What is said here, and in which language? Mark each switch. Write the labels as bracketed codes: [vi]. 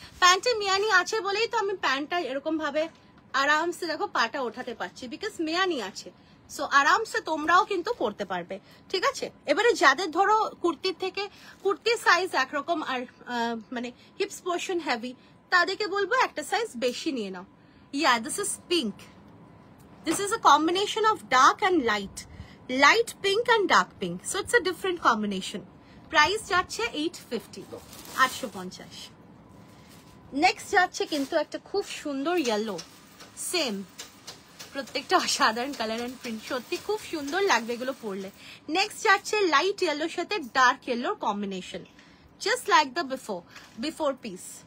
[bn] প্যান্টে মিয়ানি আছে বলেই তো আমি প্যান্টটা এরকম ভাবে আরামসে দেখো পাটা ওঠাতে পারছি, বিকজ মিয়ানি আছে। সো আরামসে তোমরাও কিন্তু পরতে পারবে, ঠিক আছে। এবারে যাদের ধরো কুর্তির থেকে কুর্তির সাইজ একরকম আর মানে হিপস পোর্শন হেভি, তাদেরকে বলবো একটা সাইজ বেশি নিয়ে নাও। [en] Yeah, this is pink. This is a combination of dark and light. Light pink and dark pink. So it's a different combination. [bn] Price যাচ্ছে 850, 850। নেক্সট যাচ্ছে কিন্তু একটা খুব সুন্দর ইয়েলো, সেম প্রত্যেকটা অসাধারণ কালার এন্ড প্রিন্ট, সত্যি খুব সুন্দর লাগবে এগুলো পরলে। নেক্সট যাচ্ছে লাইট ইয়েলোর সাথে dark ইয়েলোর combination, [en] Just like the before piece.